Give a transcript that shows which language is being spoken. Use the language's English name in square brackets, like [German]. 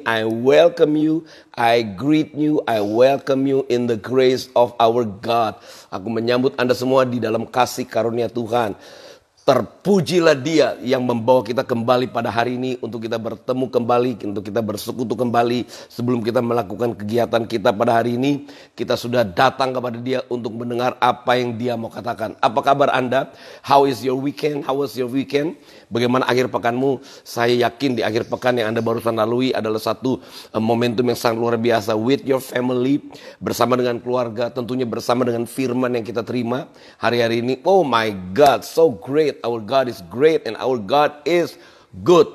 [English] I welcome you, I greet you, I welcome you in the grace of our God. [Indonesian] Aku menyambut Anda semua di dalam kasih karunia Tuhan. Terpujilah Dia yang membawa kita kembali pada hari ini untuk kita bertemu kembali, untuk kita bersekutu kembali. Sebelum kita melakukan kegiatan kita pada hari ini, kita sudah datang kepada Dia untuk mendengar apa yang Dia mau katakan. Apa kabar Anda? [English] How is your weekend? How was your weekend? [Indonesian] Bagaimana akhir pekanmu? Saya yakin di akhir pekan yang Anda barusan lalui adalah satu momentum yang sangat luar biasa. [English] With your family, [Indonesian] bersama dengan keluarga, tentunya bersama dengan firman yang kita terima hari-hari ini. [English] Oh my God, so great. Our God is great and our God is good.